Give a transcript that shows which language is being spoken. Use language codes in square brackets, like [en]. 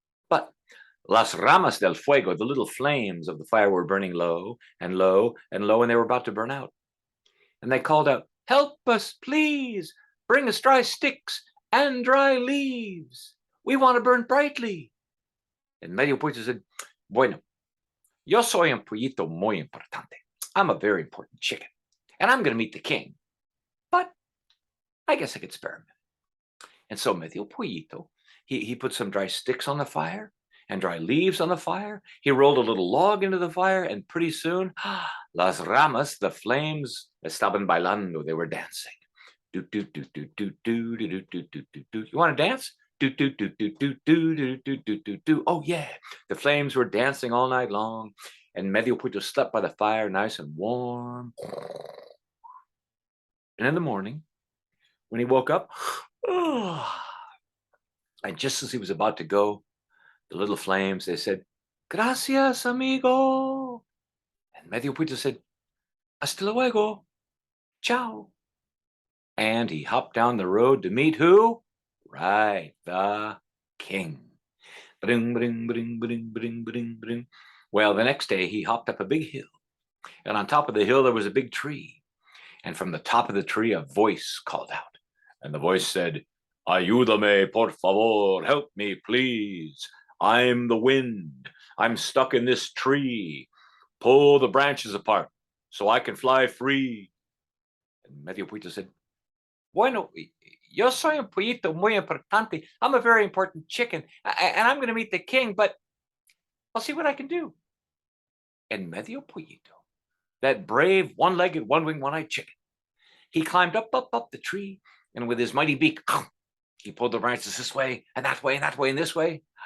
[en] But [es] las ramas del fuego, [en] the little flames of the fire, were burning low and low and low, and they were about to burn out. And they called out, "Help us, please. Bring us dry sticks and dry leaves. We want to burn brightly." And Medio Pollito said, [es] "Bueno, yo soy un pollito muy importante. [en] I'm a very important chicken, and I'm going to meet the king. But I guess I could spare him." And so Medio Pollito, he put some dry sticks on the fire and dry leaves on the fire. He rolled a little log into the fire, and pretty soon, [es] Las ramas, [en] the flames, [es] estaban bailando. [en] They were dancing. Do do do do do do do do do do do do. You want to dance? Do do do do do do do do do do do. Oh yeah, the flames were dancing all night long, and Medio Puito slept by the fire, nice and warm. And in the morning, when he woke up, and just as he was about to go, the little flames, they said, [es] "Gracias, amigo." [en] And Medio Puito said, [es] "Hasta luego. [en] Ciao." And he hopped down the road to meet who? Right, the king. Bring, bring, bring, bring, bring, bring, bring. Well, the next day he hopped up a big hill. And on top of the hill, there was a big tree. And from the top of the tree, a voice called out. And the voice said, [es] "Ayúdame, por favor. [en] Help me, please. I'm the wind. I'm stuck in this tree. Pull the branches apart so I can fly free." And Medio Puito said, [es] "Bueno, yo soy un pollito muy importante. [en] I'm a very important chicken, and I'm going to meet the king, but I'll see what I can do." And Medio Pollito, that brave, one-legged, one-winged, one-eyed chicken, he climbed up, up, up the tree, and with his mighty beak, he pulled the branches this way, and that way, and that way, and this way.